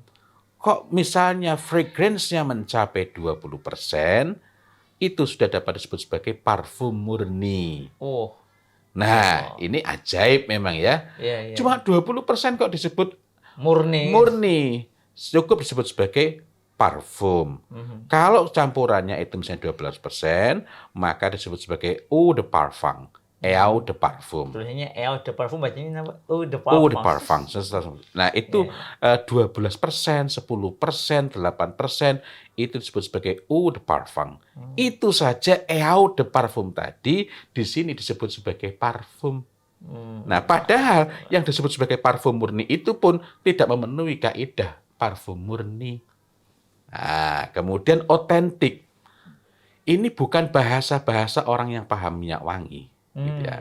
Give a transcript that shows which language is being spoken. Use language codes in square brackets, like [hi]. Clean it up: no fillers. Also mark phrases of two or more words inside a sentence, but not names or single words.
[id] Kok misalnya fragrance-nya mencapai 20%, itu sudah dapat disebut sebagai parfum murni. Oh, Nah, Allah. ini ajaib memang ya. Iya, iya, Cuma iya. 20% kok disebut Murni. murni, cukup disebut sebagai parfum. Mhm. Kalau campurannya itu misalnya 12%, maka disebut sebagai [fr] eau de parfum, eau [id] Mmm. [fr] de parfum. [id] Tulisannya [fr] Eau de Parfum, [id] bacanya apa? [fr] Eau de Eau de [id] Parfum. parfum. Nah, itu Iya, iya. 12%, 10%, 8% itu disebut sebagai [fr] eau de parfum. [id] Mmm. Itu saja [fr] eau de parfum [id] tadi di sini disebut sebagai parfum. Nah, padahal yang Masyaallah. disebut sebagai parfum murni itu pun tidak memenuhi kaidah parfum murni. Nah, kemudian otentik. Ini bukan bahasa-bahasa orang yang paham minyak wangi, gitu ya.